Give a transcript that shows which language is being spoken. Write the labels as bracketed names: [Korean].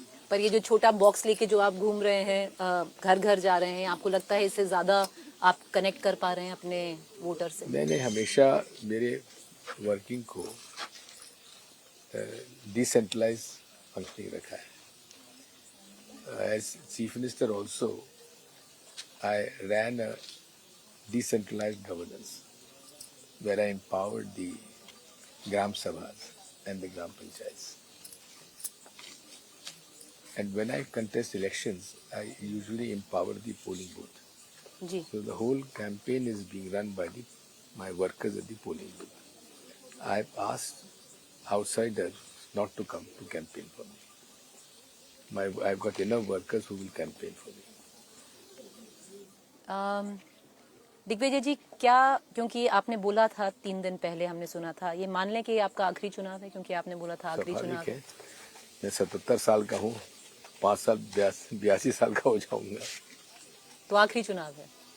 [Hindi] पर ये जो छोटा बॉक्स लेके जो आप घूम रहे हैं, घर घर जा रहे हैं, आपको लगता है इससे ज्यादा आप कनेक्ट कर पा रहे हैं अपने वोटर से? मैंने हमेशा मेरे वर्किंग को डिसेंट्रलाइज फंक्शनिंग रखा है। [English] As Chief Minister also, I ran a decentralized governance where I empowered the Gram Sabhas and the Gram Panchayats. And when I contest elections, I usually empower the polling booth. [Hindi] Ji. [English] So the whole campaign is being run by my workers at the polling booth. I've asked outsiders not to come to campaign for me. I've got enough workers who will campaign for me. [Hindi] Digvijay जी, क्या, क्योंकि आपने बोला था 3 दिन पहले, हमने सुना था, ये मान लें कि ये आपका आखिरी चुनाव है, क्योंकि आपने बोला था आखिरी चुनाव है। मैं 77 साल का हूँ, 5 साल 82 साल का हो जाऊंगा। तो आखिरी चुनाव है